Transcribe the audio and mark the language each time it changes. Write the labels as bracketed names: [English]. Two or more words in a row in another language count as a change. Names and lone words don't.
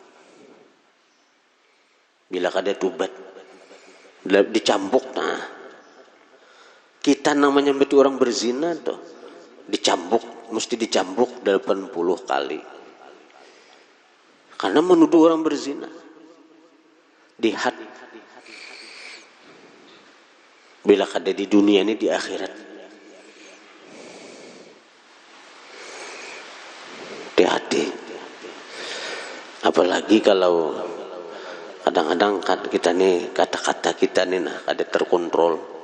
[Banjar] Bila kada tubat dicambuk. [Indonesian] Nah, kita namanya betul orang berzina tuh dicambuk, mesti dicambuk 80 kali. Karena menuduh orang berzina di had. [Banjar] Bila kada di dunia ini di akhirat. [Indonesian] Hati-hati. Apalagi kalau kadang-kadang kita nih kata-kata kita nih nah kada terkontrol.